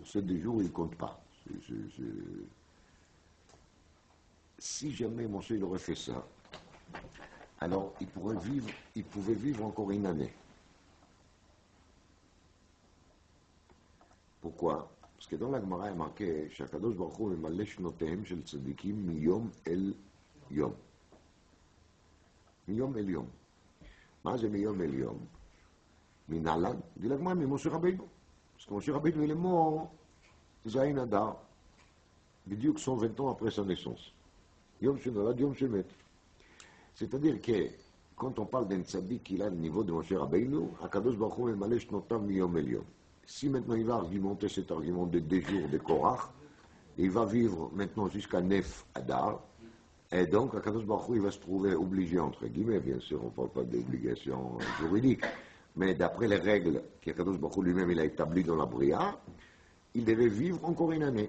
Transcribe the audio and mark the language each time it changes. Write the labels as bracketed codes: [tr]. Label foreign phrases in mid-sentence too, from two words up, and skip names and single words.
[fr] Ces 2 jours, ils ne comptent pas. Si jamais Moshe il aurait fait ça, alors il pouvait vivre encore 1 année. Pourquoi? Parce que dans la Gemara, il est marqué [he] שהקדוש ברוך הוא ממלא שנותיהם של צדיקים מיום אל יום. מיום אל יום. מה זה מיום אל יום? מנהלן? [fr] dit la Gemara, [he] ממשה רבינו. [fr] parce que [he] משה רבינו [fr] il est mort [he] זין אדר, בדיוק [fr] 120 ans après sa naissance. [he] יום שנולד, יום שמת. [fr] C'est-à-dire que quand on parle d'un tzaddik qui a le niveau de Moshe Rabbeinu, [he] הקדוש ברוך הוא ממלא שנותיו מיום אל יום. [fr] Si maintenant il va argumenter cet argument de 2 jours de Korach, il va vivre maintenant jusqu'à Nef Adar, et donc [he] הקדוש ברוך הוא, [fr] il va se trouver obligé, entre guillemets, bien sûr, on ne parle pas d'obligation juridique, mais d'après les règles qu' [he] הקדוש ברוך הוא [fr] lui-même il a établies dans la Bria, il devait vivre encore 1 année.